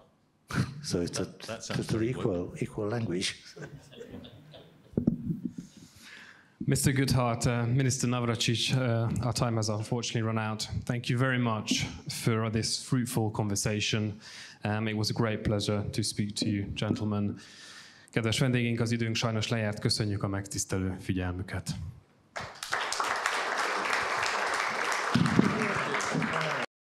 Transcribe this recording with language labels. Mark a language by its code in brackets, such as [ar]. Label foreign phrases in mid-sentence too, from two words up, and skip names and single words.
[en] So it's just an equal language. Mr. Goodhart, Minister Navracsics, our time has unfortunately run out. Thank you very much for this fruitful conversation. It was a great pleasure to speak to you, gentlemen. [hu] Kedves vendégeink, az időnk sajnos lejárt, köszönjük a megtisztelő figyelmüket.